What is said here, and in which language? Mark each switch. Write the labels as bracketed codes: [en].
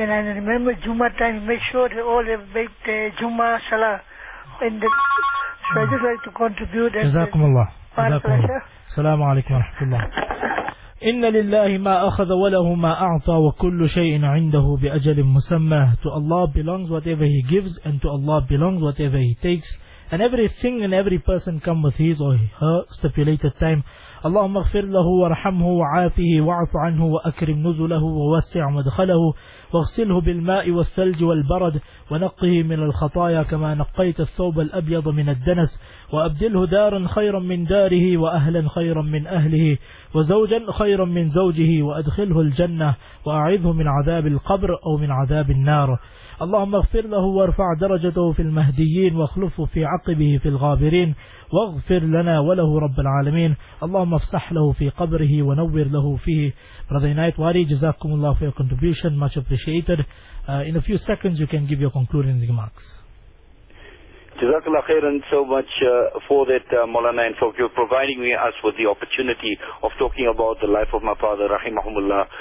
[en] And I remember Juma time, make sure they all have make the Juma salah. And so I just like to contribute. Jazakumullah. [ar] السلام عليكم ورحمة الله. إن لله ما أخذ وله ما أعطى وكل شيء عنده بأجل مسمى. [en] To Allah belongs whatever He gives, and to Allah belongs whatever He takes. And everything and every person come with his or her stipulated time. [ar] اللهم اغفر له ورحمه وعافه واعف عنه وأكرم نزله ووسع مدخله واغسله بالماء والثلج والبرد ونقه من الخطايا كما نقيت الثوب الأبيض من الدنس وأبدله دارا خيرا من داره وأهلا خيرا من أهله وزوجا خيرا من زوجه وأدخله الجنة وأعذه من عذاب القبر أو من عذاب النار. اللهم اغفر له وارفع درجته في المهديين واخلفه في عقبه في الغابرين واغفر لنا وله رب العالمين. اللهم افسح له في قبره ونور له فيه. [en] Brother Inayat Wari, Jazakumullah for your contribution, much appreciated. In a few seconds you can give your concluding remarks. Jazakallah khairan so much for that, Maulana, and for you providing me us with the opportunity of talking about the life of my father, rahimahumullah.